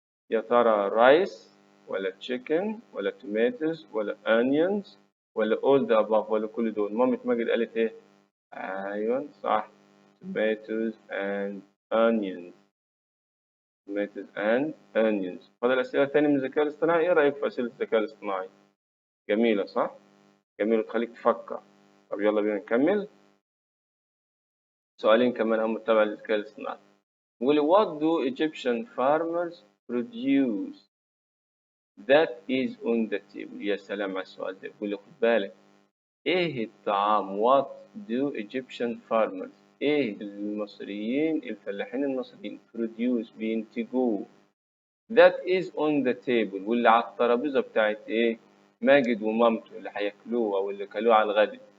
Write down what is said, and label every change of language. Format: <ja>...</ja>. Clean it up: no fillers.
<ar>يا ترى رايس ولا تشيكن ولا توماتوز ولا انيونز ولا</ar> <en>all the above</en> <ar>ولا كل دول؟ مامة ماجد قالت ايه؟ ايوه صح،</ar> <en>tomatoes and onions. tomatoes and onions.</en> <ar>فاضل أسئلة تانية من الذكاء الاصطناعي. ايه رأيك في أسئلة الذكاء الاصطناعي؟ جميلة صح؟ جميلة، تخليك تفكر. طب يلا بينا نكمل. سؤالين كمان هم تبع الذكاء الاصطناعي. بيقول</ar> <en>what do Egyptian farmers produce that is on the table؟</en> <ar>يا سلام على السؤال ده. بيقول لي خد بالك، ايه الطعام</ar> <en>what do Egyptian farmers،</en> <ar>ايه المصريين الفلاحين المصريين produce بينتجوه</ar> <en>that is on the table،</en> <ar>واللي على الترابيزة بتاعت ايه ماجد ومامته اللي هياكلوه او اللي كلوه على الغدا.</ar>